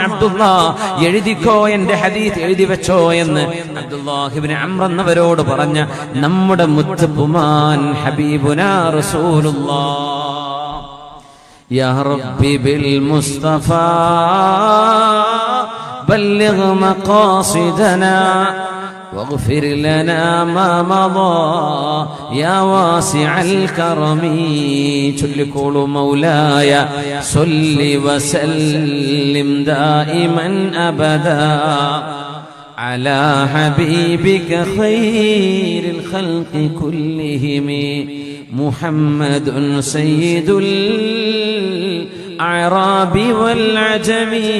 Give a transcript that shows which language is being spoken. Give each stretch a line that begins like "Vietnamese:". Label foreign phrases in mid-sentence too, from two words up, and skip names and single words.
Malayalam: അബ്ദുള്ള എഴുതിക്കോ, എന്റെ ഹദീസ് എഴുതി വെച്ചോ എന്ന് അബ്ദുല്ലാഹി ഇബ്നു അംർ എന്നവരോട് പറഞ്ഞ നമ്മുടെ മുത്തുപുമാൻ
Arabic: حبيبنا رسول الله. يا ربي بالمصطفى بلغ مقاصدنا واغفر لنا ما مضى يا واسع الكرم. قولوا مولاي صل وسلم دائما أبدا على حبيبك خير الخلق كلهم محمد سيد الأعراب والعجم